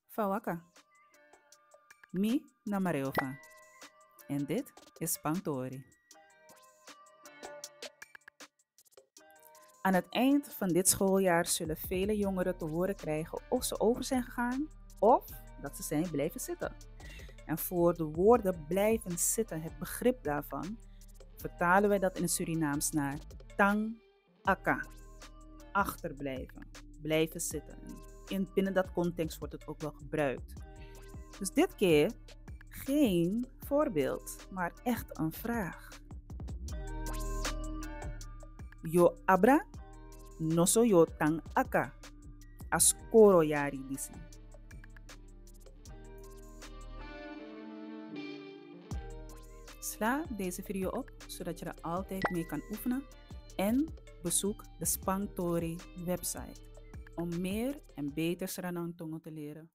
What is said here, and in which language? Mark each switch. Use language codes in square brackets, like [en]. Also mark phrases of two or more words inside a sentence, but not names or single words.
[srn] Fawaka, mi na Mareofa. [nl] En dit is Spangtori. Aan het eind van dit schooljaar zullen vele jongeren te horen krijgen of ze over zijn gegaan of dat ze zijn blijven zitten. En voor de woorden blijven zitten, het begrip daarvan, vertalen wij dat in het Surinaams naar [srn] tang aka, [nl] achterblijven, blijven zitten. Binnen dat context wordt het ook wel gebruikt. Dus dit keer geen voorbeeld, maar echt een vraag. [srn] Yo abra, no so yo tang aka, askoro yari disi. [nl] Sla deze video op, zodat je er altijd mee kan oefenen. En bezoek de Spangtori website om meer en beter Sranang te leren.